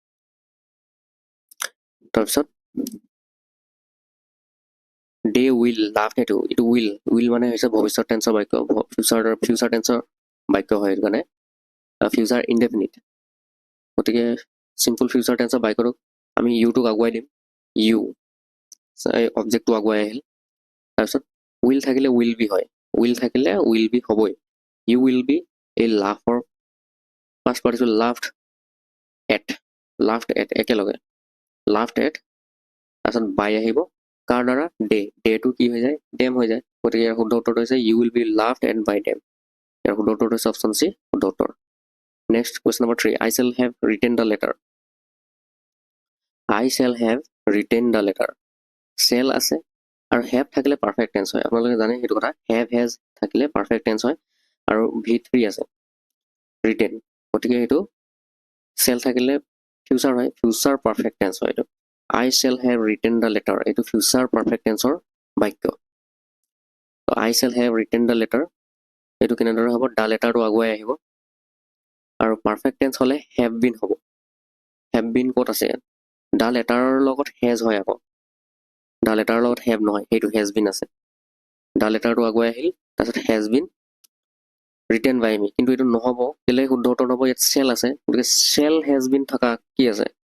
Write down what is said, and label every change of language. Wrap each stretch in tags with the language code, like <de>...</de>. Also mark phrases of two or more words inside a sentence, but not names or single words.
<as>তাৰপিছত</as> <en>they will laugh at you</en> <as>এইটো উইল মানে হৈছে ভৱিষ্যত টেন্সৰ বাক্য</as> <en>future tense</en> <as>বাক্য হয় সেইটো কাৰণে</as> <en>future indefinite</en> <as>গতিকে</as> <en>simple future tense</en> <as>বাক্যটোক আমি ইউটোক আগুৱাই দিম</as> <en>you object</en> <as>আগুৱাই আহিল তাৰপিছত উইল থাকিলে</as> <en>will be</en> <as>হয় উইল থাকিলে</as> <en>will be</en> <as>হ'বই</as> <en>you will be</en> <as>এই লাফৰ</as> <en>first part</en> <as>লাফড এট একেলগে</as> <en>laughed at</en> <as>তাৰপিছত বাই আহিব কাৰ দ্বাৰা ডেটো কি হৈ যায় ডেম হৈ যায় গতিকে ইয়াৰ শুদ্ধ উত্তৰটো হৈছে</as> <en>you will be laughed at by them</en> <as>ইয়াৰ শুদ্ধ উত্তৰটো হৈছে</as> <en>option C</en> <as>শুদ্ধ উত্তৰ</as> <en>next question number 3 I shall have written the letter</en> <as>shall আছে আৰু have থাকিলে</as> <en>perfect tense</en> <as>হয় আপোনালোকে জানে সেইটো কথা</as> <en>have has</en> <as>থাকিলে</as> <en>perfect tense</en> <as>হয় আৰু V3 আছে written গতিকে এইটো shall থাকিলে ফিউচাৰ হয়</as> <en>future perfect tense</en> <as>হয় এইটো</as> <en>I shall have written the letter</en> <as>এইটো</as> <en>future perfect tense</en> <as>বাক্য</as> <en>I shall have written the letter</en> <as>এইটো কেনেদৰে হ'ব</as> <en>the letter</en> <as>আগুৱাই আহিব আৰু</as> <en>perfect tense</en> <as>হ'লে</as> <en>have been</en> <as>হ'ব</as> <en>have been</en> <as>ক'ত আছে ইয়াত</as> <en>the letter</en> <as>লগত হেজ হয় আকৌ</as> <en>the letter</en> <as>লগত হেভ নহয় সেইটো</as> <en>has been</en> <as>আছে</as> <en>the letter</en> <as>আগুৱাই আহিল তাৰপিছত</as> <en>has been written by me</en> <as>কিন্তু এইটো নহ'ব কেলৈ শুদ্ধ উত্তৰ নহ'ব ইয়াত চেল আছে গতিকে</as> <en>shall has been</en> <as>থকা কি আছে</as>